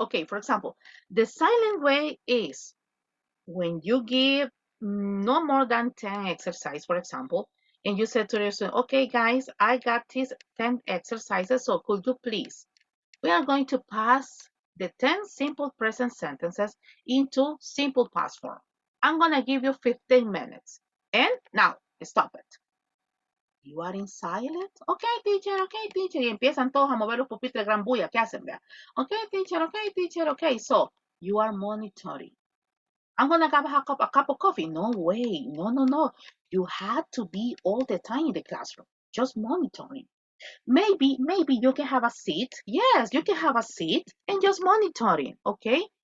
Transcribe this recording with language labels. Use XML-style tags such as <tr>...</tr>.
<en>Okay, for example, the silent way is when you give no more than 10 exercises, for example, and you said to your student, okay, guys, I got these 10 exercises, so could you please? We are going to pass the 10 simple present sentences into simple past form. I'm going to give you 15 minutes. And now, stop it. You are in silent. Okay, teacher,</en> <es>y empiezan todos a mover los pupitres, gran bulla, ¿qué hacen? Vea?</es> <en>Okay, teacher, okay. So, you are monitoring. I'm gonna have a cup of coffee. No way, no. You had to be all the time in the classroom, just monitoring. Maybe you can have a seat. Yes, you can have a seat and just monitoring, okay?</en>